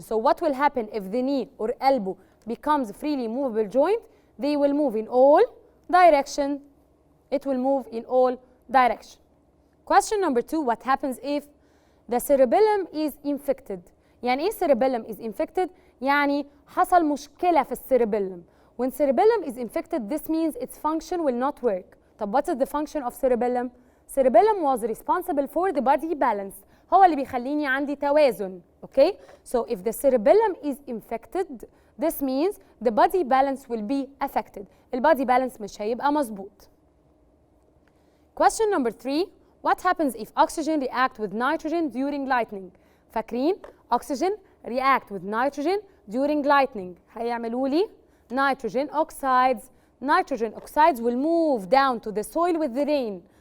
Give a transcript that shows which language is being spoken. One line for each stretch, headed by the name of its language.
English: So what will happen if the knee or elbow becomes freely movable joint? They will move in all direction. It will move in all direction. Question number 2 what happens if the cerebellum is infected?
Arabic: يعني ايه cerebellum
English: is infected؟
Arabic: يعني حصل مشكلة في الcerebellum.
English: When cerebellum is infected this means its function will not work. طب what is the function of cerebellum? Cerebellum was responsible for the body balance.
Arabic: هو اللي بيخليني عندي توازن.
English: Okay? So if the cerebellum is infected this means the body balance will be affected.
Arabic: البادي balance مش هيبقى مظبوط.
English: Question number 3 what happens if oxygen react with nitrogen during lightning؟
Arabic: فاكرين
English: oxygen react with nitrogen during lightning
Arabic: هيعملوا لي
English: nitrogen oxides will move down to the soil with the rain.